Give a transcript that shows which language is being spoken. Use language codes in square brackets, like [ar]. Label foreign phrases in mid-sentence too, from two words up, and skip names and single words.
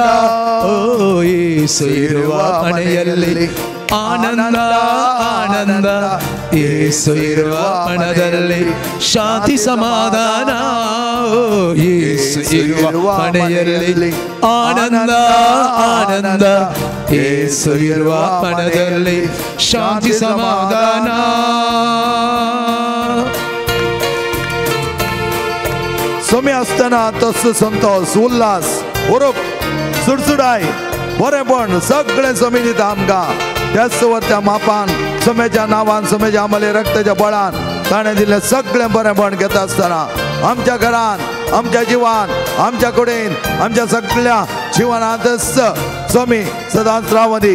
[kn] ಓ ಯೇಸು ಇರುವ ಮನೆಯಲ್ಲಿ ಆನಂದ ಆನಂದ, ಯೇಸು ಇರುವ ಮನದಲ್ಲಿ ಶಾಂತಿ ಸಮಾಧಾನ. ಯೇಸು ಇರುವ ಮನೆಯಲ್ಲಿ ಆನಂದ ಆನಂದ, ಯೇಸು ಇರುವ ಮನದಲ್ಲಿ ಶಾಂತಿ ಸಮಾಧಾನ. [kok] सोम्या आसतना तसो संतोष उल्हास उरूप सुडसुडाय बरेंपण सगळें सोमी दिता आमकां. त्याच वर्त्या मापान सोम्याच्या नांवान सोम्याच्या आमले रक्ताच्या बळान ताणें दिल्लें सगळें बरेंपण घेता आसतना आमच्या घरान आमच्या जिवान आमच्या कुडीन आमच्या सगळ्या जिवनांत सोमी सदांच रावूं दी.